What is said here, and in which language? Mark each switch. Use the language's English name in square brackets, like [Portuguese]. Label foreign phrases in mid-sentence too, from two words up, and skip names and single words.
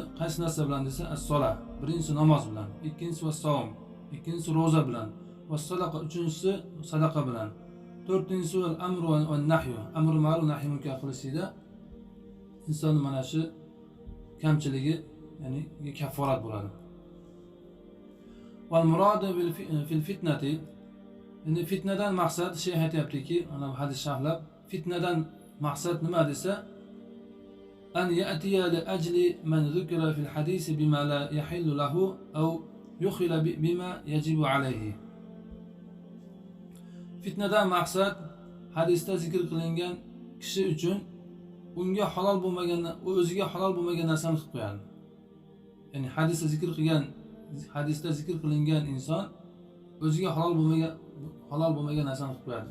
[Uzbek] Qaysi narsa bilan desa, as-sola, birinchisi namoz bilan, ikkinchisi vas-savm, ikkinchisi ro'za bilan, vas-sadaqa, uchinchisi sadaqa bilan, to'rtinchisi [Arabic] الأمر والنهي, أمر معروف نهي منكر [Uzbek] qilishida inson mana shu kamchiligi, ya'ni kafforat bo'ladi. [Arabic] والمراد في الفتنة, [Uzbek] endi fitnadan maqsad aytayaptiki, ana bu hadis sharhlab, fitnadan maqsad nima desa, [Arabic] أن يأتي لأجل من ذكر في الحديث بما لا يحل له أو يخل بما يجب عليه. [Uzbek] Fitnadan maqsad hadisda zikr qilingan kishi uchun unga halol bo'lmagan, o'ziga halol bo'lmagan narsani qilib qo'yadi. Ya'ni hadisda zikr qilingan inson o'ziga halol bo'lmagan narsani qilib qo'yadi.